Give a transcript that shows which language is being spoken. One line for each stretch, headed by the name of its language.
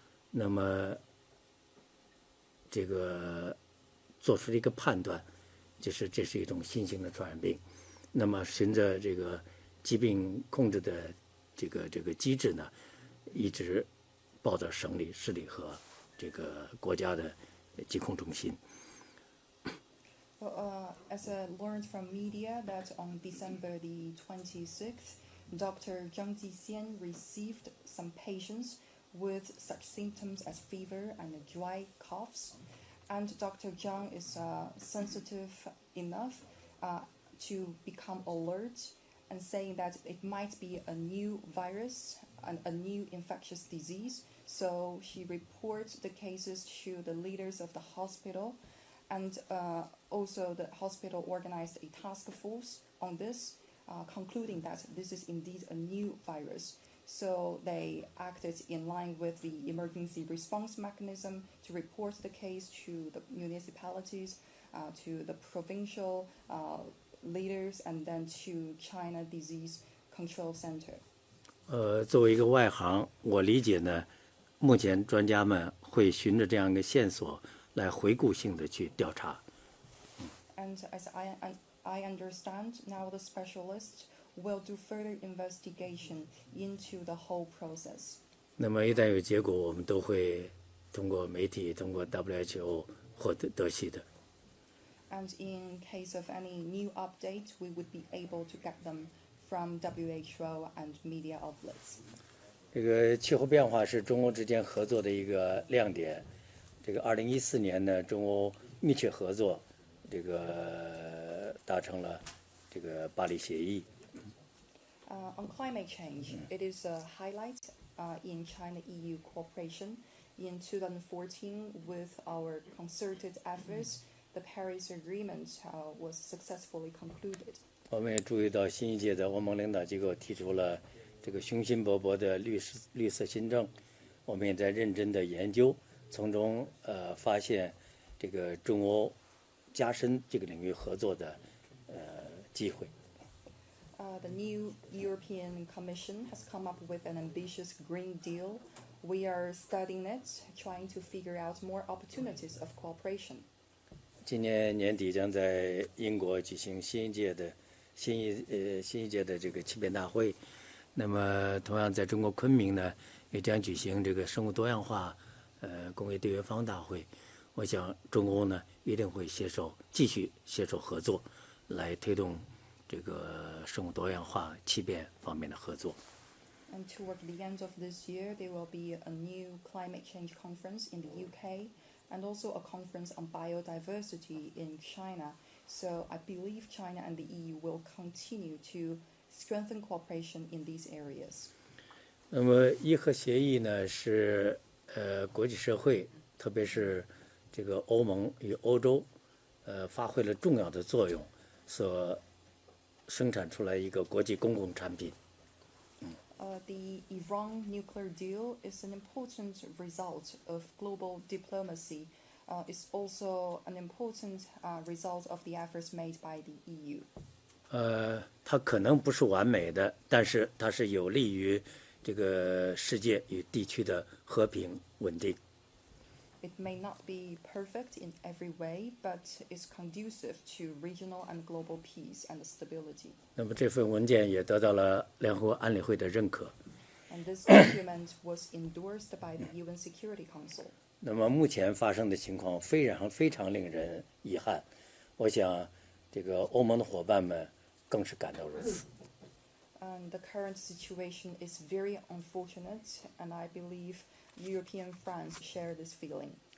Chinese: 那么这个做出了一个判断，就是这是一种新型的传染病。那么循着这个疾病控制的这个机制呢，一直报到省里、市里和这个国家的疾控中心。
English: Well, as I learned from media that on December the 26th, Dr. Zhang Jixian received some patients with such symptoms as fever and dry coughs. And Dr. Zhang is sensitive enough to become alert and saying that it might be a new virus and a new infectious disease. So she reports the cases to the leaders of the hospital, and also the hospital organized a task force on this, concluding that this is indeed a new virus. So they acted in line with the emergency response mechanism to report the case to the municipalities, to the provincial leaders, and then to China Disease Control Center.
Chinese: 作为一个外行，我理解呢，目前专家们会循着这样一个线索来回顾性的去调查。
English: And as I understand, now the specialists will do further investigation into the whole process.
Chinese: 那么一旦有结果，我们都会通过媒体、通过 WHO 获得悉的。
English: And in case of any new update, we would be able to get them from WHO and media outlets.
Chinese: 这个气候变化是中欧之间合作的一个亮点。这个2014年呢，中欧密切合作，这个达成了这个巴黎协议。
English: On climate change, it is a highlight in China-EU cooperation. In 2014, with our concerted efforts, the Paris Agreement was successfully concluded.
Chinese: 我们也注意到新一届的欧盟领导机构提出了这个雄心勃勃的绿色新政，我们也在认真的研究，从中发现这个中欧加深这个领域合作的机会。
English: The new European Commission has come up with an ambitious Green Deal. We are studying it, trying to figure out more opportunities of cooperation.
Chinese: 今年年底将在英国举行新一届的这个气变大会。那么，同样在中国昆明呢，也将举行这个生物多样化工业缔约方大会。我想，中欧呢一定会继续携手合作，来推动这个生物多样化、气变方面的合作。
English: And toward the end of this year, there will be a new climate change conference in the UK, and also a conference on biodiversity in China. So I believe China and the EU will continue to strengthen cooperation in these areas.
Chinese: 那么伊核协议呢，是国际社会，特别是这个欧盟与欧洲，发挥了重要的作用，所生产出来一个国际公共产品。
English: The Iran nuclear deal is an important result of global diplomacy. It's also an important result of the efforts made by the EU.
Chinese: 它可能不是完美的，但是它是有利于这个世界与地区的和平稳定。
English: It may not be perfect in every way, but is conducive to regional and global peace and stability.
Chinese: 那么这份文件也得到了联合国安理会的认可。
English: And this document was endorsed by the UN Security Council.
Chinese: 那么目前发生的情况非常令人遗憾，我想这个欧盟的伙伴们更是感到如此。
English: And the current situation is very unfortunate, and I believe European friends share this feeling.